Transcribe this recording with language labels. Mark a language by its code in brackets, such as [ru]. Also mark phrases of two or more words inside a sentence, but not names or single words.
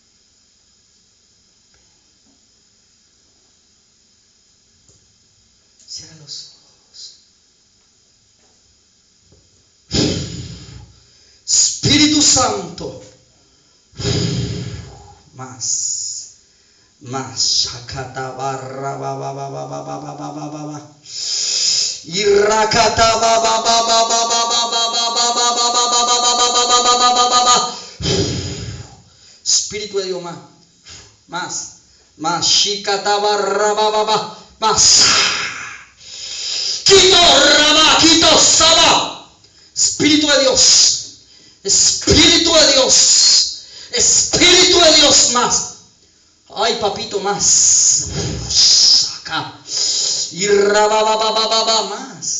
[es] Cierra los ojos. Espíritu Santo. Más. más. Shakatabarra baba baba baba baba baba. Irrakata baba baba baba baba baba baba baba. Espíritu de Dios, más. Shikatabarra baba más. Quito raba, quito saba. Espíritu de Dios. Espíritu de Dios. Espíritu de Dios más. Ay, papito, más. Acá. Y rabababababa más.